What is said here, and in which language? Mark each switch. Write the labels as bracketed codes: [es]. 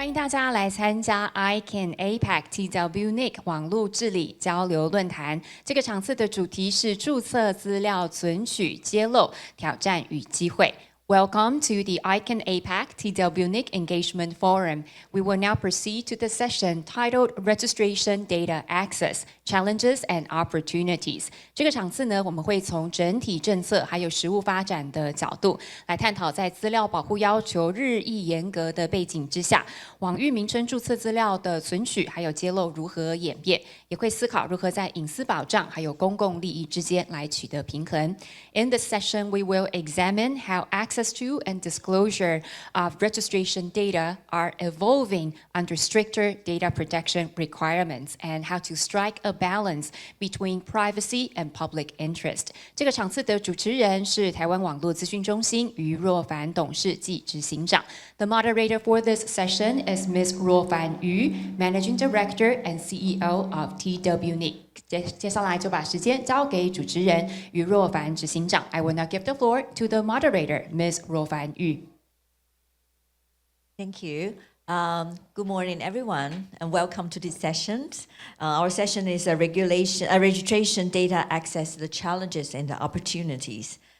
[zh] 家来参加 ICANN APAC-TWNIC 网络治理交流论坛。这个场次的主题是注册资料存取揭露挑战与机会。 [en] Welcome to the ICANN APAC-TWNIC Engagement Forum. We will now proceed to the session titled Registration Data Access, Challenges and Opportunities. [zh] 这个场次呢，我们会从整体政策还有实务发展的角度来探讨，在资料保护要求日益严格的背景之下，网域名称注册资料的存取还有揭露如何演变，也会思考如何在隐私保障还有公共利益之间来取得平衡。 [en] In this session, we will examine how access to and disclosure of registration data are evolving under stricter data protection requirements and how to strike a balance between privacy and public interest. [zh] 这个场次的主持人是台湾网络资讯中心于若凡董事暨执行长。 [en] The moderator for this session is Ms. 若凡于 Managing Director and CEO of TWNIC. [zh] 接下来就把时间交给主持人于若凡执行长。 [en] I will now give the floor to the moderator, Ms. 若凡于。 Thank you. Good morning, everyone, and welcome to this session. Our session is registration data access, the challenges and the opportunities.